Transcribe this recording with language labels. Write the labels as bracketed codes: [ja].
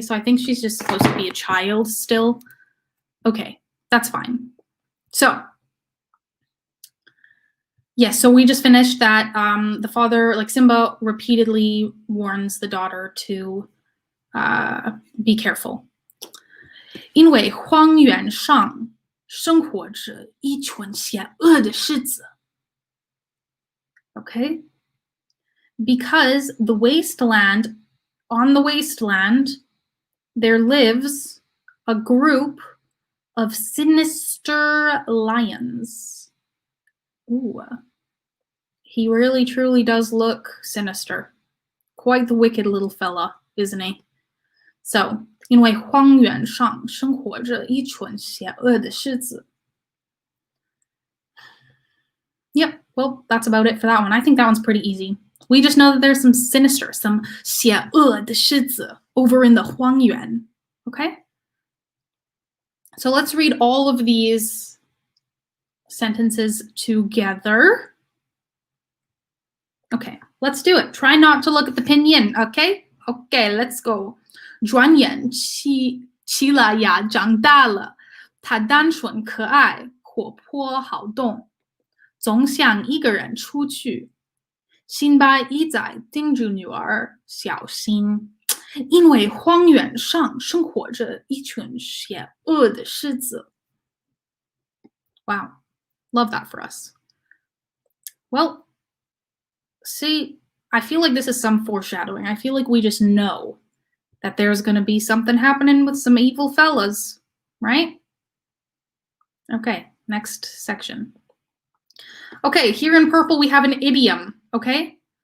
[en] So I think she's just supposed to be a child still. Okay, that's fine. So, yes, so we just finished that. The father, like Simba, repeatedly warns the daughter to be careful. [zh] 因为荒原上生活着一群险恶的狮子. [en] Okay? Because on the wasteland, there lives a group of sinister lions. Ooh. He really truly does look sinister. Quite the wicked little fella, isn't he? [zh] So, 因为荒原上生活着一群邪恶的狮子. [en] Yep, well, that's about it for that one. I think that one's pretty easy. We just know that there's some [zh] 邪恶的狮子 [en] over in the 荒原. Okay? So let's read all of these sentences together. Okay, let's do it. Try not to look at the pinyin, okay? Okay, let's go. [zh] 转眼齐拉雅长大了，她单纯可爱，活泼好动，总想一个人出去。辛巴一再叮嘱女儿小心，因为荒原上生活着一群邪恶的狮子。 [en] Wow, love that for us. Well, see, I feel like this is some foreshadowing. I feel like we just know that there's going to be something happening with some evil fellas, right? Okay, next section. Okay, here in purple we have an idiom, okay?